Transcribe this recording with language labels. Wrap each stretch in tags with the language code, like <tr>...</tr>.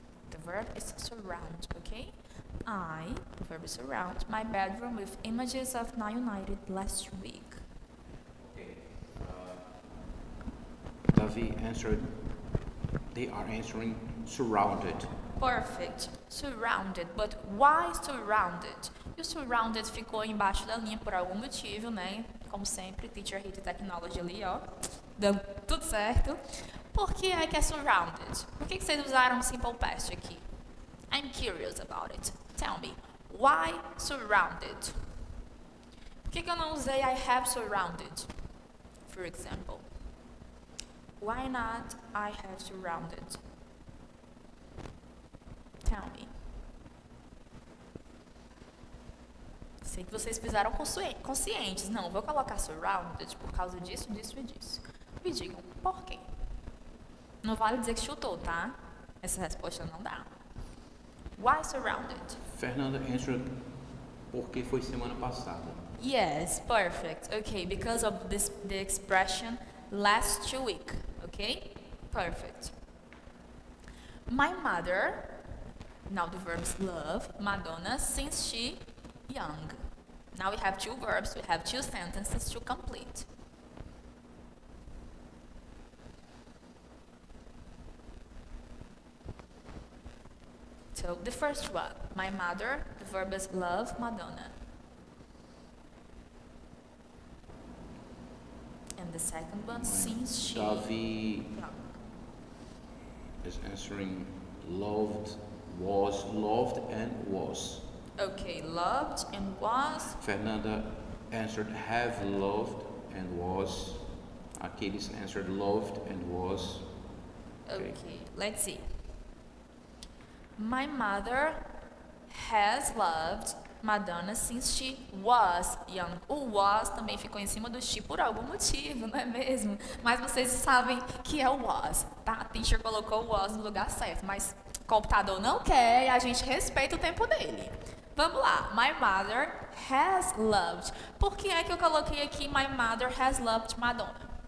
<en>The verb is surround, okay? The verb is surround, my bedroom with images of not united last week. Okay. Davi answered. They are answering surrounded. Perfect. Surrounded. But why surrounded?</en> <pt>E o surrounded ficou embaixo da linha por algum motivo, né? Como sempre, Teacher Rita Technology ali, ó. Dando tudo certo. Por que é que é surrounded? Por que vocês usaram simple past aqui?</pt> <en>I'm curious about it. Tell me, why surrounded?</en> <pt>Por que eu não usei</pt> <en>I have surrounded, for example? Why not I have surrounded? Tell me.</en> <pt>Sei que vocês fizeram conscientes. Não, vou colocar surrounded por causa disso, disso e disso. Me digam, por quê? Não vale dizer que chutou, tá? Essa resposta não dá.</pt> <en>Why surrounded? Fernanda answered.</en> <pt>Porque foi semana passada.</pt> <en>Yes, perfect. Okay, because of the expression last week. Okay, perfect. My mother, now the verbs love Madonna since she young. Now we have two verbs, we have two sentences to complete. So the first one, my mother, the verb is love Madonna. And the second one, since she Davi is answering loved, was, loved and was. Okay, loved and was. Fernanda answered have loved and was. Achilles answered loved and was. Okay, let's see. My mother has loved Madonna since she was young.</en> <pt>O was também ficou em cima do she por algum motivo, não é mesmo? Mas vocês sabem que é o was, tá? A teacher colocou o was no lugar certo, mas o computador não quer e a gente respeita o tempo dele. Vamos lá.</pt> <en>My mother has loved.</en> <pt>Por que é que eu coloquei aqui</pt> <en>my mother has loved Madonna?</en>